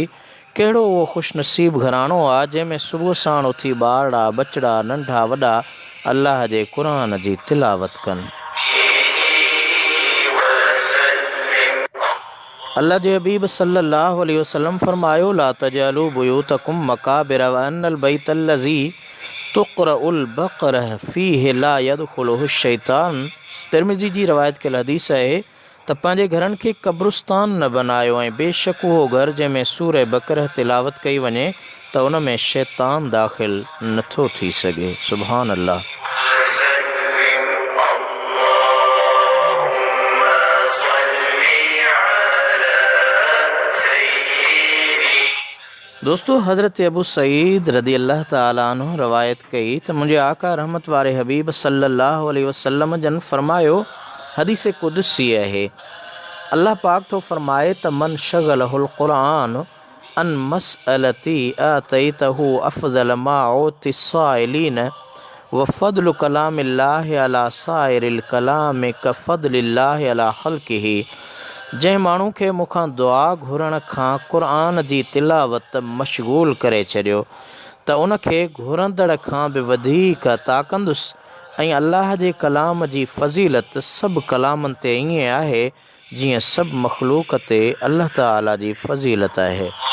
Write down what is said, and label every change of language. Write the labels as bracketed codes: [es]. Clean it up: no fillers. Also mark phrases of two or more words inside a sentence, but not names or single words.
[sd] कहिड़ो उहो ख़ुशनसीब घराणो आहे जंहिंमें सुबुह साण उथी ॿारड़ा बचड़ा नंढा वॾा अल्लाह जे क़ुरान जी तिलावत कनि। अल्लाह जे हबीब [ar] صلى الله عليه وسلم [sd] फ़रमायो, [ar] لا تجعلوا بيوتكم مقابر وإن البيت الذي تقرأ البقرة فيه لا يدخله شيطان. [sd] तिरमिज़ी जी रवायत कयल हदीस आहे त पंहिंजे घरनि खे क़ब्रिस्तान न बनायो, ऐं बेशक उहो घर जंहिंमें सूरह बक़रह तिलावत कई वञे त उन में शैतान दाख़िल नथो थी सघे। [ar] سبحان الله. [sd] दोस्तों, हज़रत अबू सईद [ar] رضي الله تعالى عنه [sd] रवायत कई त मुंहिंजे आका रहमत वारे हबीब [ar] صلى الله عليه وسلم [sd] जन फ़रमायो, हदीस कुदसी आहे, अल्लाह पाक थो फ़रमाए त [ar] من شغله القرآن عن مسألتي أعطيته أفضل ما أوتي السائلين و فضل كلام الله على سائر الكلام ك فضل الله على خلقه. [sd] जंहिं माण्हू खे मूंखां दुआ घुरण खां क़ुरान जी तिलावत मशगूल करे छॾियो त उनखे घुरंदड़ खां बि वधीक अता कंदुसि। ऐं अल्लाह जे कलाम जी फ़ज़ीलत सभु कलामनि ते ईअं आहे जीअं सभु मख़लूक़ ते [ar] الله تعالى [sd] जी फ़ज़ीलत आहे।